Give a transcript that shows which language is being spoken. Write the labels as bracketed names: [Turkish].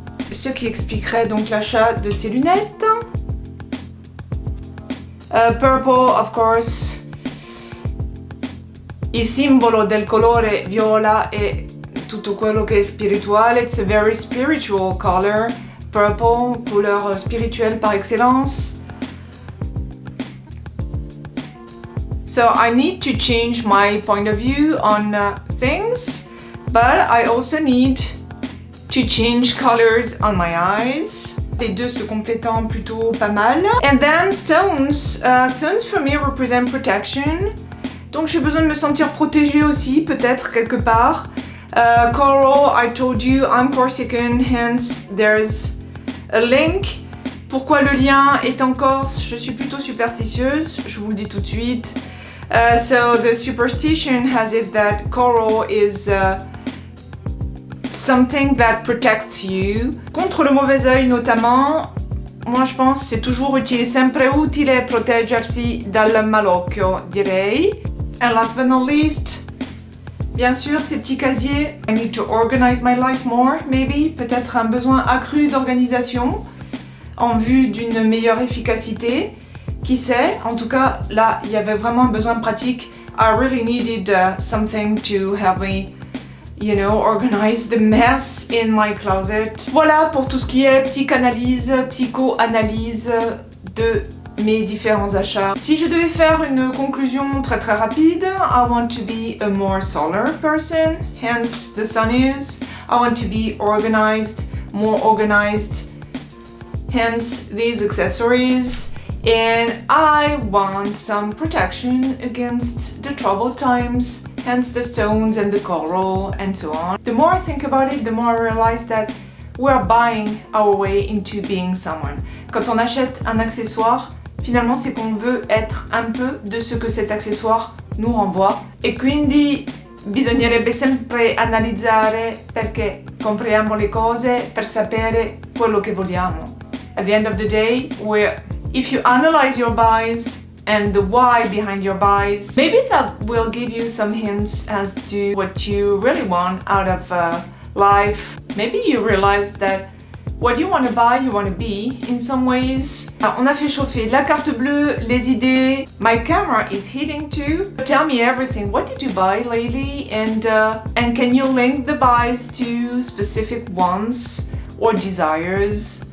[French] Ce qui expliquerait donc l'achat de ces lunettes. [English] Purple, of course, [Italian] il simbolo del colore viola e tutto quello che è spirituale. [English] It's a very spiritual color. [French] Purple, couleur spirituelle par excellence. [English] So I need to change my point of view on things, but I also need to change colors on my eyes. [French] Les deux se complétant plutôt pas mal. [English] And then stones. Stones for me represent protection. [French] Donc j'ai besoin de me sentir protégée aussi, peut-être quelque part. [English] Coral, I told you, I'm Corsican, hence there's a link. [French] Pourquoi le lien est en Corse? Je suis plutôt superstitieuse, je vous le dis tout de suite. [English] So the superstition has it that coral is something that protects you. [French] Contre le mauvais œil notamment, moi je pense c'est toujours utile, [Italian] sempre utile proteggersi dal malocchio, direi. [English] And last but not least, [French] bien sûr ces petits casiers. [English] I need to organize my life more, maybe. [French] Peut-être un besoin accru d'organisation en vue d'une meilleure efficacité. Qui sait? En tout cas, là, il y avait vraiment un besoin pratique. [English] I really needed something to help me, you know, organize the mess in my closet. [French] Voilà pour tout ce qui est psychanalyse, psychoanalyse de mes différents achats. Si je devais faire une conclusion très très rapide, [English] I want to be a more solar person, hence the sun is. I want to be organized, more organized, hence these accessories. And I want some protection against the troubled times, hence the stones and the coral and so on. The more I think about it, the more I realize that we're buying our way into being someone. [French] Quand on achète un accessoire, finalement c'est qu'on veut être un peu de ce que cet accessoire nous renvoie. [Italian] E quindi bisognerebbe sempre analizzare perché compriamo le cose per sapere quello che vogliamo. [English] At the end of the day, if you analyze your buys and the why behind your buys, maybe that will give you some hints as to what you really want out of life. Maybe you realize that what you want to buy, you want to be in some ways. [French] On a fait chauffer la carte bleue, les idées. [English] My camera is heating too. Tell me everything. What did you buy lately? And can you link the buys to specific wants or desires?